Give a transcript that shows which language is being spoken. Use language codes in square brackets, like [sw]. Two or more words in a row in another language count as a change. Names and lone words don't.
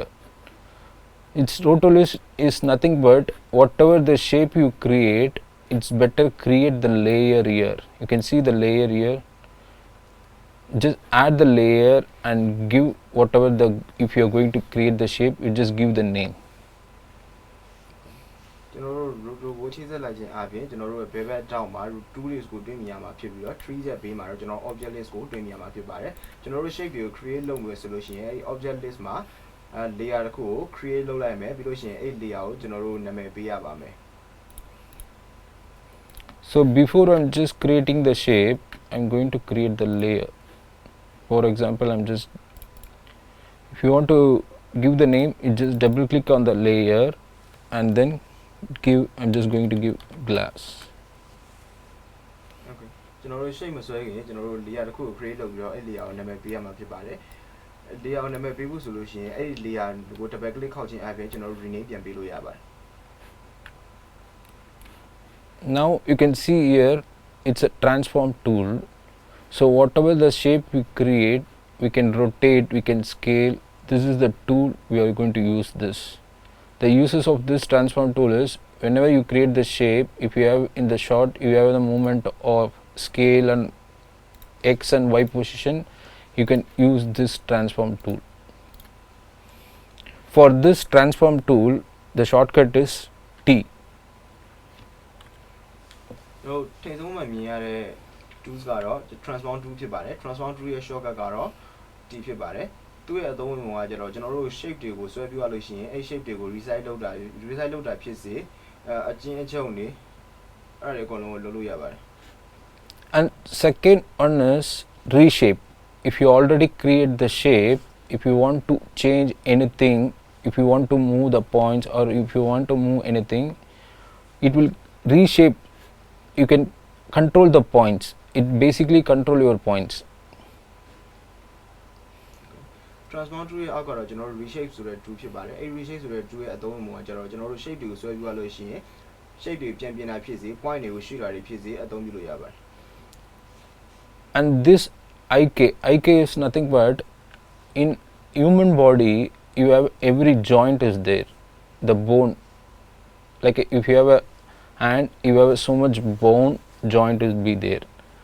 [en] Its roto list is nothing but whatever the shape you create, it's better create the layer here. You can see the layer here. Just add the layer and give whatever the, if you are going to create the shape, you just give the name. [my] ကျွန်တော်တို့ roto ကိုချိတ်ဆက်လိုက်ခြင်းအပြင်ကျွန်တော်တို့ရဲ့ဘယ်ဘက်ထောက်မှာ tools ကိုတွေ့မြင်ရမှာဖြစ်ပြီးတော့ tree ရဲ့ဘေးမှာတော့ကျွန်တော် [en] object list [my] ကိုတွေ့မြင်ရမှာဖြစ်ပါတယ်ကျွန်တော်တို့ shape တွေကို create လုပ်မယ်ဆိုလို့ရှိရင်အဲ့ [en] object list [my] မှာlayer တစ်ခုကို create လုပ်လိုက်မယ်ပြီးလို့ရှိရင်အဲ့ layer ကိုကျွန်တော်တို့နာမည်ပေးရပါမယ် [en] So before I'm just creating the shape, I'm going to create the layer. For example, if you want to give the name, you just double click on the layer and then I'm just going to give glass. [my] Okay ကျွန်တော်တို့ shape မဆွဲခင်ကျွန်တော်တို့ layer တစ်ခုကို create လုပ်ပြီးတော့အဲ့ layer ကိုနာမည်ပေးရမှာဖြစ်ပါတယ် layer ကိုနာမည်ပေးဖို့ဆိုလို့ရှိရင်အဲ့ layer ကို [en] double click [my] ခောက်ခြင်းအပြင်ကျွန်တော်တို့ rename ပြန်ပေးလို့ရပါတယ် [en] Now you can see here, it's a transform tool. So whatever the shape we create, we can rotate, we can scale. This is the tool we are going to use this. The uses of this transform tool is, whenever you create the shape, if you have in the shot, you have the movement of scale and X and Y position, you can use this transform tool. For this transform tool, the shortcut is T. [my] တို့ထိဆုံးမှမြင်ရတဲ့ tools ကတော့ [en] transform tool [my] ဖြစ်ပါတယ် [en] transform tool [my] ရဲ့ shortcut ကတော့ T ဖြစ်ပါတယ်သူ့ရဲ့အသုံးဝင်ပုံကကျတော့ကျွန်တော်တို့ shape တွေကိုဆွဲပြရလို့ရှိရင်အဲ့ shape တွေကို resize လုပ်တာဖြစ်စေအကျဉ်းအချုပ်နေအဲ့ဒါတွေအကုန်လုံးကိုလုပ်လို့ရပါတယ် [en] And second one is reshape. If you already create the shape, if you want to change anything, if you want to move the points or if you want to move anything, it will reshape. You can control the points. It basically control your points. transform tool [my] ရဲ့အောက်ကတော့ကျွန်တော်တို့ reshape ဆိုတဲ့ tool ဖြစ်ပါတယ်အဲ့ reshape ဆိုတဲ့ tool ရဲ့အသုံးဝင်ပုံကကျတော့ကျွန်တော်တို့ shape တွေကိုဆွဲပြရလို့ရှိရင် shape တွေပြန်ပြင်တာဖြစ်စေ point တွေကိုရွှေ့တာတွေဖြစ်စေအသုံးပြုလို့ရပါတယ် [en] And this IK is nothing but, in human body you have every joint is there, the bone, like if you have a hand, you have so much bone joint will be there.